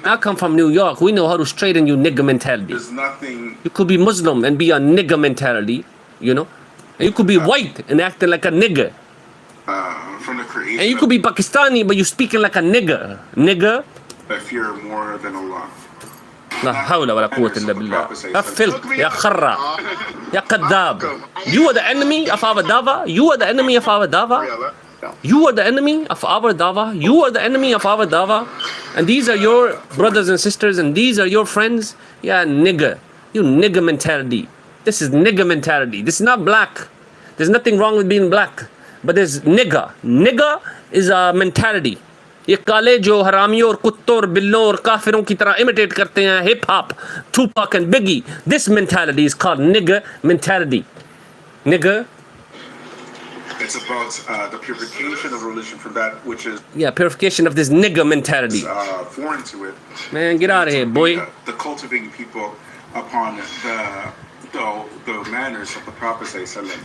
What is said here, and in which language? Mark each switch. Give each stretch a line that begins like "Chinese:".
English: I come from New York. We know how to straighten you nigga mentality. there's nothing. You could be Muslim and be a nigga mentality, And you could be white and acting like a nigga. From the creation. And you could be Pakistani, but you speaking like a nigga. Nigga. I fear more than Allah.
Arabic: لا حول ولا قوة إلا بالله. يا filth, يا خرا, يا كذاب.
English: You are the enemy of our dava. You are the enemy of our dava. You are the enemy of our dava. You are the enemy of our dava. And these are your brothers and sisters, and these are your friends. Yeah, nigga. You nigga mentality. This is nigga mentality. This is not black. There's nothing wrong with being black. But there's nigga. Nigga is a mentality.
Hindi: ये काले जो हरामियों और कुत्तों और बिल्लों और काफिरों की तरह imitate करते हैं hip hop, Tupac and Biggie.
English: This mentality is called nigga mentality. Nigga. It's about the purification of religion from that which is. Yeah, purification of this nigga mentality. Foreign to it. Man, get out of here, boy. The cultivating people upon the manners of the Prophet sallallahu.